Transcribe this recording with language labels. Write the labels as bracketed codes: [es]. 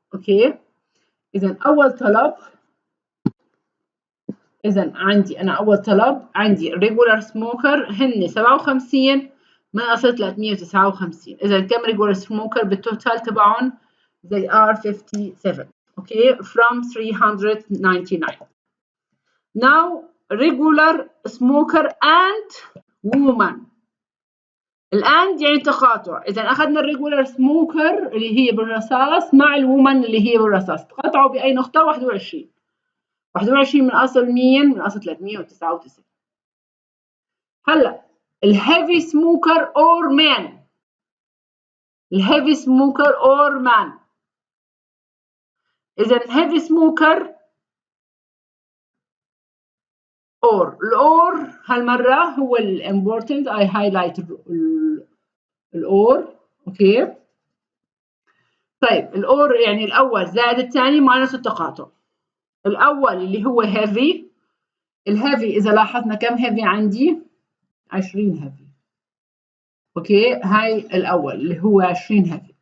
[ar] اوكي اذا اول طلب، انا اول طلب عندي [en] regular smoker [ar] هن 57 من اصل 359. اذا كم regular smoker بالتوتال تبعهم؟ [en] they are 57. okay from 399. now regular smoker and woman. [ar] الآن يعني تقاطع. إذا أخذنا الريجولار سموكر اللي هي بالرصاص مع الوومن اللي هي بالرصاص، تقاطعوا بأي نقطة؟ 21. 21 من أصل مين؟ من أصل 399. هلا الهيفي سموكر أور مان. الهيفي سموكر أور مان. إذا الهيفي سموكر أور. الأور هالمرة هو الامبورتنت. [en] I highlight [ar] الأور. أوكي. طيب الأور يعني الأول زائد الثاني ماينس التقاطع. الأول اللي هو heavy. الهيفي إذا لاحظنا كم هيفي عندي؟ 20 هيفي. أوكي هاي الأول اللي هو 20 هيفي.